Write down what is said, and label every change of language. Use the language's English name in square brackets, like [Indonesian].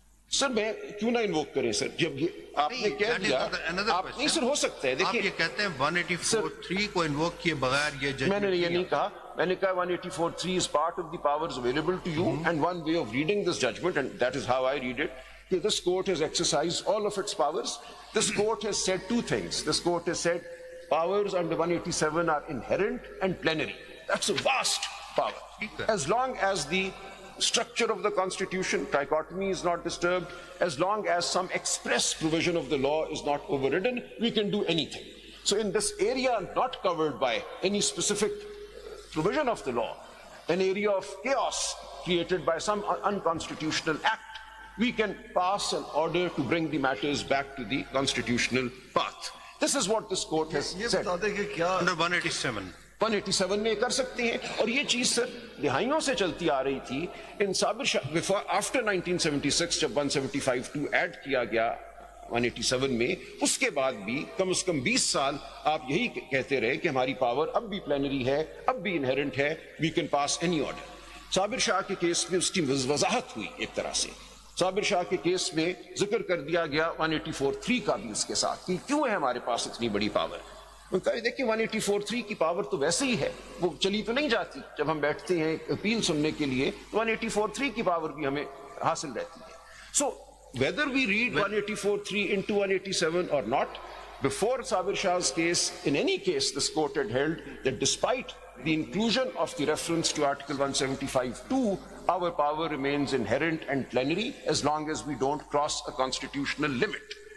[Urdu] سر میں کیوں نہ انووک کریں سر, جب یہ آپ نے کہہ دیا آپ نہیں سر ہو سکتا ہے. دیکھیے آپ یہ کہتے ہیں 184.3 کو انووک کیے بغیر یہ ججمنٹ. میں نے یہ نہیں کہا, میں نے کہا [English] 184.3 is part of the powers available to you, and one way of reading this judgment, and that is how I read it, that this court has exercised all of its powers. This court has said 2 things. This court has said powers under 187 are inherent and plenary. That's a vast power. As long as the structure of the Constitution, trichotomy is not disturbed, as long as some express provision of the law is not overridden, we can do anything. So in this area not covered by any specific provision of the law, an area of chaos created by some unconstitutional act, we can pass an order to bring the matters back to the constitutional path. This is what this court has said. Under [Urdu] 187 میں کر سکتے ہیں. اور یہ چیز سر دہائیوں سے چلتی آ رہی تھی. [English] in after 1976 [Urdu] جب 175(2) ایڈ کیا گیا 187 میں, اس کے بعد بھی کم از کم 20 سال آپ یہی کہتے رہے کہ ہماری پاور اب بھی پلینری ہے, اب بھی انہیرنٹ ہے, [English] We can pass any order. [Urdu] صابر شاہ کے کیس میں اس کی وضاحت ہوئی ایک طرح سے صابر شاہ کے کیس میں ذکر کر دیا گیا 184.3 کا بھی اس کے ساتھ کہ کیوں ہے ہمارے پاس اتنی بڑی پاور. دیکھیں 184.3 کی پاور تو ویسے ہی ہے, وہ چلی تو نہیں جاتی. جب ہم بیٹھتے ہیں اپیل سننے کے لیے تو 184.3 کی پاور بھی ہمیں حاصل رہتی ہے. [English] So whether we read 184.3 into 187 or not, before Sabir Shah's case, in any case, this court had held that despite the inclusion of the reference to Article 175(2), our power remains inherent and plenary as long as we don't cross a constitutional limit.